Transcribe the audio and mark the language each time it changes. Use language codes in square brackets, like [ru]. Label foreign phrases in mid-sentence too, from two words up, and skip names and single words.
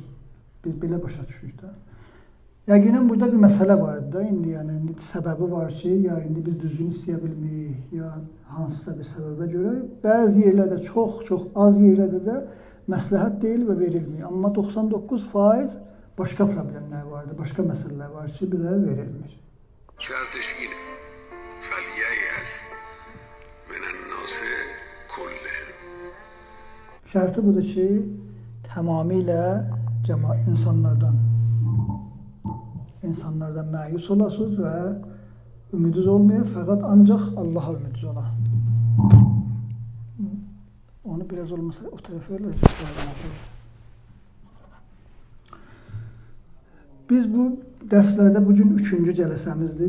[az] Biz belə başa düşürük də. Yəqinən burada bir məsələ var da, indi səbəbi var ki, ya indi biz düzgün istəyə bilməyik, ya hansısa bir səbəbə görə, bəzi yerlərdə çox az yerlərdə də məsləhət deyil və verilmir. Amma 99% başqa problemlər vardır, başqa məsələlər var ki, bizə verilmir. [fa] شرطش اینه [ar] فلییأس من الناس كلهم. [az] Şərti budur ki, tamamilə insanlardan məyus olasınız və ümidiniz olmuyor, fəqət ancaq Allaha ümidiniz ola. Onu biraz olmasa o tərəfə elə Biz bu dərslərdə bugün 3-cü cələsəmizdir.